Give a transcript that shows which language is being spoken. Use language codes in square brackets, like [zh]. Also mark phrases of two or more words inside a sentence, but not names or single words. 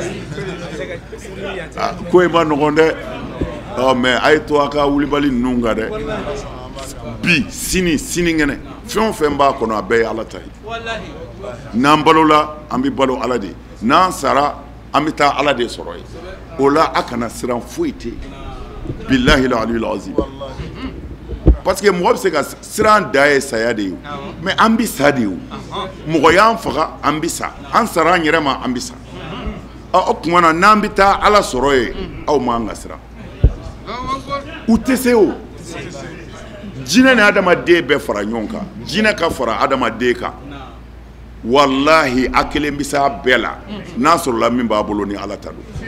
[bm] ko in ma nɔgɔn dɛ mais a ye to a ka wulibali ninnu kan dɛ bi sinikɛnɛ fɛn o fɛn b'a kɔnɔ a bɛɛ ye ala ta ye n'an balola an bɛ balo ala de n'an sara an bɛ taa ala de sɔrɔ ye o la a kana siran foyi tɛ [ar] بالله العلي العظيم [fr] parce que [bm] mɔgɔ bɛ se ka siran da ye saya de ye mais an bɛ sa de ye mɔgɔ y'an faga an bɛ sa an sara an yɛrɛ ma an bɛ sa o tuma na n'an bɛ taa ala sɔrɔ ye aw m'an ka siran u tɛ se o jinɛ ni adamaden bɛɛ fara ɲɔgɔn kan jinɛ ka fara adamaden kan wallahi a kelen bɛ s'a bɛɛ la n'a sɔrɔla min b'a bolo ni ala ta don